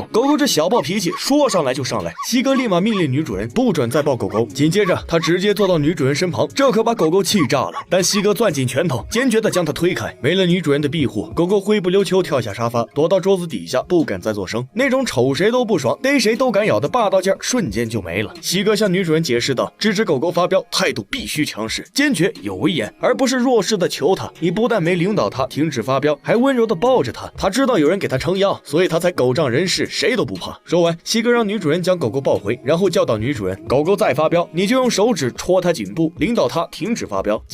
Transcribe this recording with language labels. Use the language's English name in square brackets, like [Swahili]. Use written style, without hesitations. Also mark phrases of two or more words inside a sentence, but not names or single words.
[Chinese] 狗狗这小暴脾氣說上來就上來，西哥立馬命令女主人不准再抱狗狗。緊接着，他直接坐到女主人身旁，這可把狗狗氣炸了。但西哥攥緊拳頭，堅決地將它推開。沒了女主人的庇護，狗狗灰不溜秋跳下沙發，躲到桌子底下，不敢再作聲。那種瞅誰都不爽，逮誰都敢咬的霸道勁兒瞬間就沒了。西哥向女主人解釋道：“制止狗狗發飆，態度必須強勢、堅決、有威嚴，而不是弱勢的求它。你不但沒領導它停止發飆，還溫柔地抱着它。他知道有人給他撐腰，所以他才狗仗人勢，誰都不怕。” 說完，西哥讓女主人將狗狗抱回，然後教導女主人：“狗狗再發飆，你就用手指戳它頸部，領導它停止發飆。”